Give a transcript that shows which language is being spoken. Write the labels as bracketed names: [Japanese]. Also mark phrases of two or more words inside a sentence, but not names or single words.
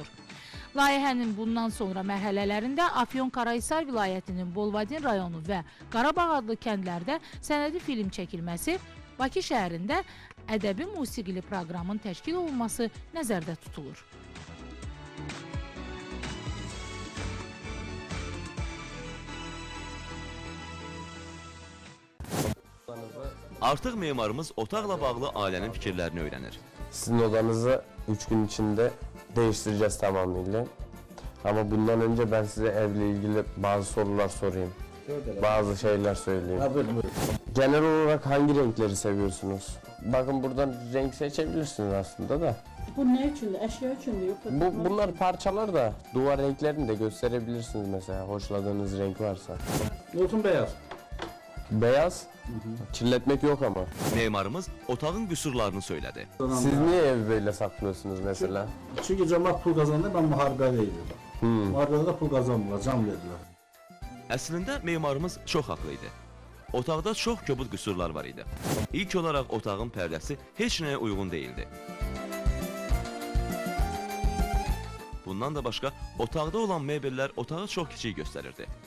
[Azerbaijani] Layihənin bundan sonra mərhələlərində Afyonkarahisar vilayətinin Bolvadin rayonu və Qarabağ adlı kəndlərdə sənədi film çəkilməsi, Bakı şəhərində ədəbi musiqili proqramın təşkil olunması nəzərdə tutulur. Artıq memarımız otaqla bağlı ailənin fikirlərini öyrənir. [Turkish] Sizin odanızı 3 gün içinde değiştireceğiz tamamıyla. Ama bundan önce ben size evle ilgili bazı sorular sorayım. Bazı şeyler söyleyeyim. Genel olarak hangi renkleri seviyorsunuz? Bakın buradan renk seçebilirsiniz aslında da. Bu ne üçündür? Eşya üçündür yoksa? Bunlar parçalar da duvar renklerini de gösterebilirsiniz mesela hoşladığınız renk varsa. Olsun beyaz. Beyaz, kirletmek yok ama. [Azerbaijani] Memarımız otağın qüsurlarını söylədi. [Turkish] Siz niye evi böyle saklıyorsunuz mesela? [Azerbaijani] Çünki cəmaət pul qazandı, mən müharibə edirəm. Müharibədə də pul qazanmırlar, can verirlər. Əslində memarımız çox haqlı idi. Otaqda çox kobud qüsurlar var idi. İlk olaraq otağın pərdəsi heç nəyə uyğun değildi. Bundan da başqa otaqda olan mebellər otağı çox kiçik göstərirdi.